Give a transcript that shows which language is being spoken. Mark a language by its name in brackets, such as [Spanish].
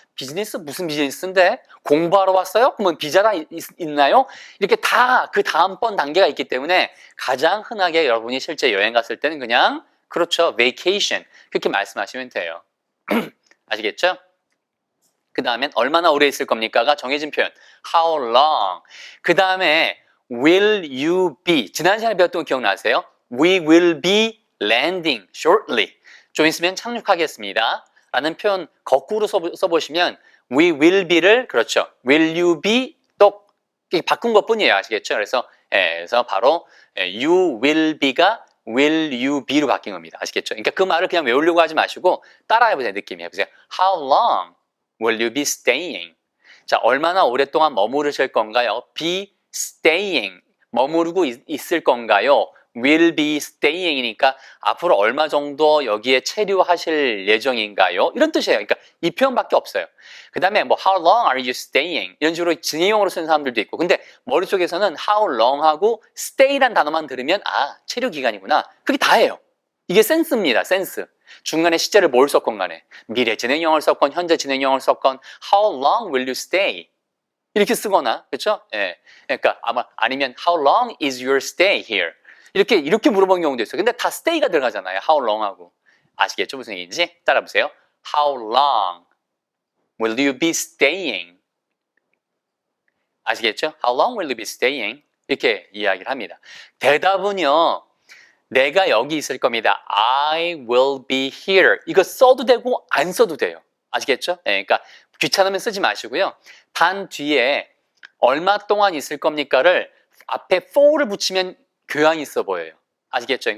[Korean] 비즈니스 무슨 비즈니스인데? 공부하러 왔어요? 그러면 비자가 있나요? 이렇게 다 그 다음번 단계가 있기 때문에 가장 흔하게 여러분이 실제 여행 갔을 때는 그냥 그렇죠. vacation 그렇게 말씀하시면 돼요. 아시겠죠? 그 다음엔 얼마나 오래 있을 겁니까가 정해진 표현. [English] How long. [Korean] 그 다음에 [English] will you be. [Korean] 지난 시간에 배웠던 거 기억나세요? [English] We will be landing shortly. [Korean] 좀 있으면 착륙하겠습니다. 라는 표현 거꾸로 써보시면 [English] we will be [Korean] 를 그렇죠. [English] will you be [Korean] 또 바꾼 것 뿐이에요. 아시겠죠? 그래서 바로 [English] you will be [Korean] 가 [English] will you be [Korean] 로 바뀐 겁니다. 아시겠죠? 그러니까 그 말을 그냥 외우려고 하지 마시고 따라해보세요. 느낌이 해보세요. [English] How long will you be staying? [Korean] 자, 얼마나 오랫동안 머무르실 건가요? [English] be staying. [Korean] 머무르고 있을 건가요? [English] will be staying [Korean] 이니까 앞으로 얼마 정도 여기에 체류하실 예정인가요? 이런 뜻이에요. 그러니까 이 표현밖에 없어요. 그 다음에 뭐 [English] how long are you staying? [Korean] 이런 식으로 진행형으로 쓰는 사람들도 있고 근데 머릿속에서는 [English] how long [Korean] 하고 stay란 단어만 들으면 체류 기간이구나. 그게 다예요. 이게 센스입니다. 센스. 중간에 시제를 뭘 썼건 간에 미래 진행형을 썼건 현재 진행형을 썼건 [English] how long will you stay? [Korean] 이렇게 쓰거나 그렇죠? 예. 그러니까 아니면 [English] how long is your stay here? [Korean] 이렇게 물어보는 경우도 있어요. 근데 다 stay가 들어가잖아요. [English] how long [Korean] 하고. 아시겠죠? 무슨 얘기인지? 따라보세요. [English] How long will you be staying? [Korean] 아시겠죠? [English] How long will you be staying? [Korean] 이렇게 이야기를 합니다. 대답은요. 내가 여기 있을 겁니다. [English] I will be here. [Korean] 이거 써도 되고 안 써도 돼요. 아시겠죠? 네, 그러니까 귀찮으면 쓰지 마시고요. 단 뒤에 얼마 동안 있을 겁니까를 앞에 for를 붙이면 교양이 있어 보여요. 아시겠죠?